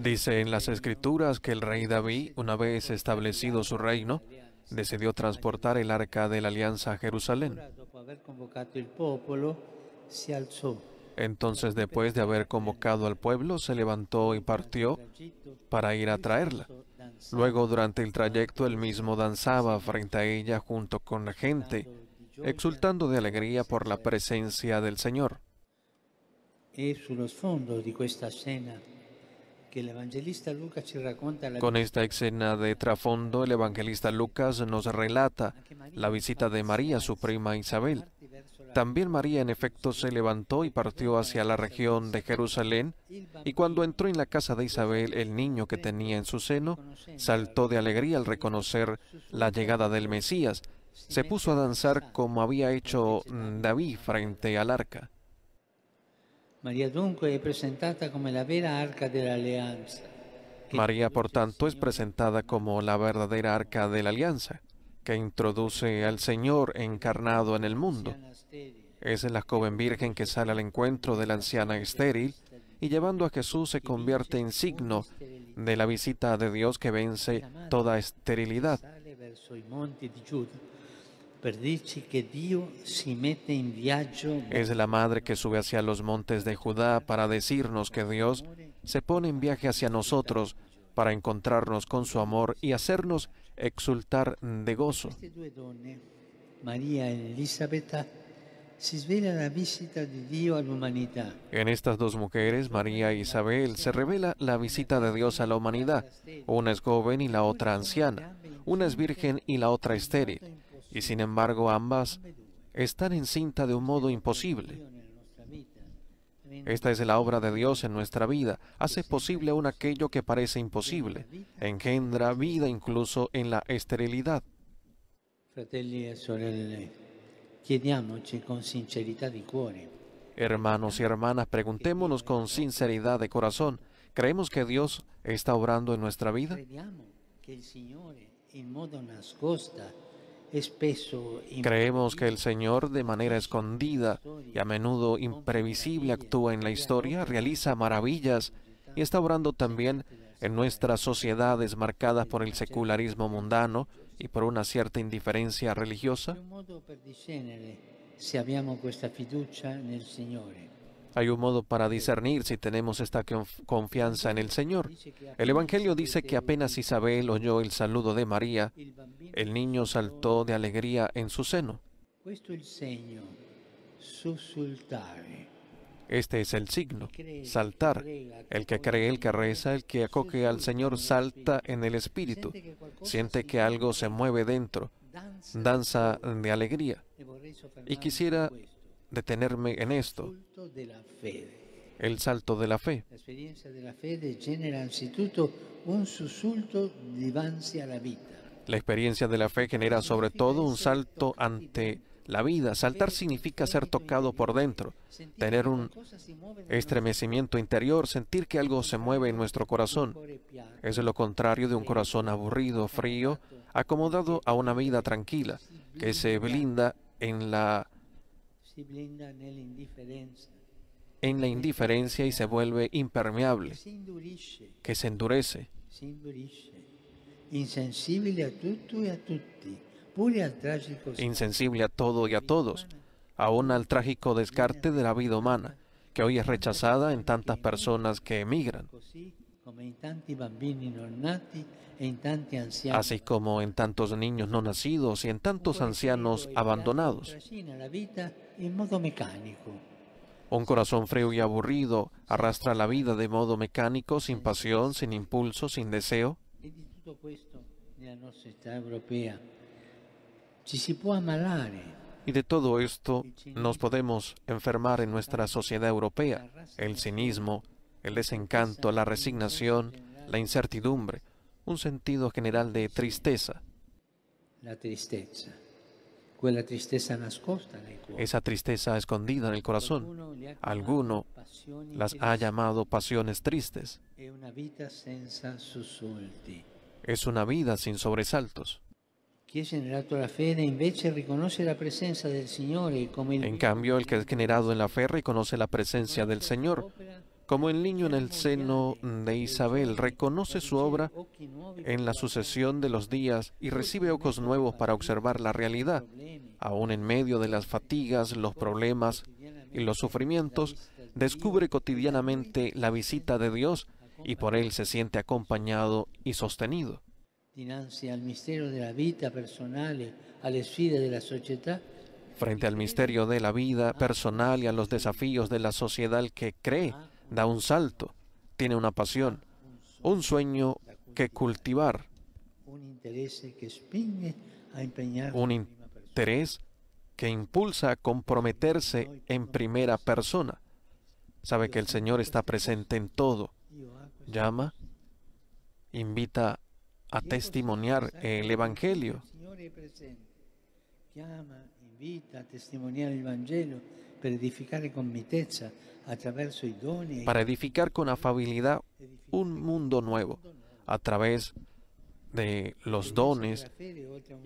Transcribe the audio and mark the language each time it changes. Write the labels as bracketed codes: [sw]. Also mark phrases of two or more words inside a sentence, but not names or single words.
[es] Dice en las Escrituras que el rey David, una vez establecido su reino, decidió transportar el arca de la alianza a Jerusalén. [it] dopo aver convocato il popolo si alzò [es] Entonces, después de haber convocado al pueblo, se levantó y partió para ir a traerla. Luego, durante el trayecto, él mismo danzaba frente a ella junto con la gente, exultando de alegría por la presencia del Señor. [it] e sullo sfondo di questa scena che l'Evangelista Luca ci racconta la [es] Con esta escena de trasfondo, el evangelista Lucas nos relata la visita de María, su prima Isabel. También María, en efecto, se levantó y partió hacia la región de Jerusalén, y cuando entró en la casa de Isabel, el niño que tenía en su seno saltó de alegría al reconocer la llegada del Mesías. Se puso a danzar como había hecho David frente al arca. [it] Maria dunque è presentata come la vera arca dell'alleanza. [es] María, por tanto, es presentada como la verdadera arca de la alianza, que introduce al Señor encarnado en el mundo. Es la joven virgen que sale al encuentro de la anciana estéril y llevando a Jesús se convierte en signo de la visita de Dios que vence toda esterilidad. [it] Sale verso i monti di Giuda per dirci che Dio si mette in viaggio [es] Es la madre que sube hacia los montes de Judá para decirnos que Dios se pone en viaje hacia nosotros para encontrarnos con su amor y hacernos exultar de gozo. [it] queste due donne, Maria e Elisabetta, si svela la visita di Dio all'umanità. [es] En estas dos mujeres, María e Isabel, se revela la visita de Dios a la humanidad. Una es joven y la otra anciana. Una es virgen y la otra estéril. Y sin embargo, ambas están encinta de un modo imposible. Esta es la obra de Dios en nuestra vida. Hace posible aún aquello que parece imposible. Engendra vida incluso en la esterilidad. [it] Fratelli e sorelle, chiediamoci con sincerità di cuore. [es] Hermanos y hermanas, preguntémonos con sinceridad de corazón. ¿Creemos que Dios está obrando en nuestra vida? [it] Crediamo che il Signore in modo nascosta e spesso [es] Creemos que el Señor, de manera escondida y a menudo imprevisible, actúa en la historia, realiza maravillas y está obrando también en nuestras sociedades marcadas por el secularismo mundano y por una cierta indiferencia religiosa. [it] C'è un modo per discernere se abbiamo questa fiducia nel Signore. [es] Hay un modo para discernir si tenemos esta confianza en el Señor. El Evangelio dice que apenas Isabel oyó el saludo de María, [it] Il bambino, [es] el niño saltó de alegría en su seno. [it] questo è il segno, sussultare. [es] Este es el signo, saltar. El que cree, el que reza, el que acoge al Señor salta en el Espíritu. Siente que algo se mueve dentro, danza de alegría. [it] E vorrei soffermarmi [es] Y quisiera [it] su questo, [es] detenerme en esto, [it] sussulto della fede. [es] el salto de la fe. [it] L'esperienza della fede genera anzitutto un sussulto divanzi alla vita. [es] La experiencia de la fe genera sobre todo un salto ante la vida. Saltar significa ser tocado por dentro, tener un estremecimiento interior, sentir que algo se mueve en nuestro corazón. Es lo contrario de un corazón aburrido, frío, acomodado a una vida tranquila, que se blinda en la [it] Si blinda nell'indifferenza, [es] indiferencia y se vuelve impermeable, [it] si indurisce, [es] que se endurece, [it] insensibile a tutto e a tutti, pure al tragico [es] insensible a todo y a todos, aún al trágico descarte de la vida humana, que hoy es rechazada en tantas personas que emigran, [it] così come in tanti bambini non nati e in tanti anziani. [es] así como en tantos niños no nacidos y en tantos ancianos abandonados. [it] Trascina la vita in modo meccanico. [es] Un corazón frío y aburrido arrastra la vida de modo mecánico, sin pasión, sin impulso, sin deseo. [it] E di tutto questo nella nostra città europea ci si può ammalare. [es] Y de todo esto nos podemos enfermar en nuestra sociedad europea. El cinismo, el desencanto, la resignación, la incertidumbre, un sentido general de tristeza. [it] La tristezza, quella tristezza nascosta nel cuore. [es] Esa tristeza escondida en el corazón. [it] Qualcuno le ha [es] Alguno [it] chiamato passioni [es] las [it] che ha [es] llamado pasiones tristes. [it] è una vita senza sussulti. [es] Es una vida sin sobresaltos. [it] Chi è generato la fede invece riconosce la presenza del Signore come il [es] En cambio, el que es generado en la fe reconoce la presencia del Señor. Como el niño en el seno de Isabel reconoce su obra [it] occhi nuovi [es] en la sucesión de los días y recibe ojos nuevos para observar la realidad, aún en medio de las fatigas, los problemas y los sufrimientos, descubre cotidianamente la visita de Dios y por él se siente acompañado y sostenido. [it] dinanzi al mistero della vita personale, alle sfide della società, [es] Frente al misterio de la vida personal y a los desafíos de la sociedad, el que cree da un salto, tiene una pasión, un sueño que cultivar, [it] un interesse che spinge a impegnarsi [es] un [it] in prima persona. [es] interés que impulsa a comprometerse en primera persona. Sabe que el Señor está presente en todo. Llama, invita a testimoniar el Evangelio. [it] Il Signore è presente, chiama, invita a testimoniare il Vangelo per edificare con mitezza attraverso i doni e [es] Para edificar con afabilidad un mundo nuevo a través de los dones [it] la fede, oltre a un